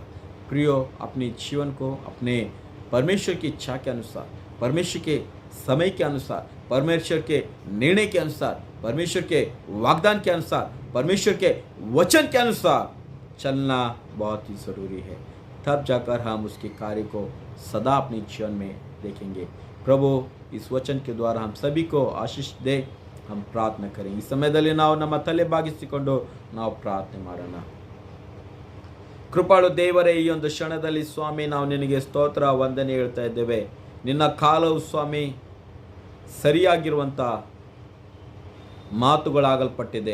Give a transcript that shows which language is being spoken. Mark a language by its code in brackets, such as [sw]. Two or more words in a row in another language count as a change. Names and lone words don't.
[hi] प्रियो, अपने जीवन को अपने परमेश्वर की इच्छा के अनुसार, परमेश्वर के समय के अनुसार, परमेश्वर के निर्णय के अनुसार, परमेश्वर के वाग्दान के अनुसार, परमेश्वर के वचन के अनुसार चलना बहुत ही ज़रूरी है। तब जाकर हम उसके कार्य को सदा अपने जीवन में देखेंगे। प्रभु इस वचन के द्वारा हम सभी को आशीष दे। हम प्रार्थना करेंगे। [kn] ಈ ಸಮಯದಲ್ಲಿ ನಾವು ನಮ್ಮ ತಲೆ ಬಾಗಿಸಿಕೊಂಡು ನಾವು ಪ್ರಾರ್ಥನೆ ಮಾಡೋಣ। ಕೃಪಾಳು ದೇವರೇ, ಈ ಒಂದು ಕ್ಷಣದಲ್ಲಿ ಸ್ವಾಮಿ ನಾವು ನಿನಗೆ ಸ್ತೋತ್ರ ವಂದನೆ ಹೇಳ್ತಾ ಇದ್ದೇವೆ। ನಿನ್ನ ಕಾಲವು ಸ್ವಾಮಿ ಸರಿಯಾಗಿರುವಂಥ ಮಾತುಗಳಾಗಲ್ಪಟ್ಟಿದೆ।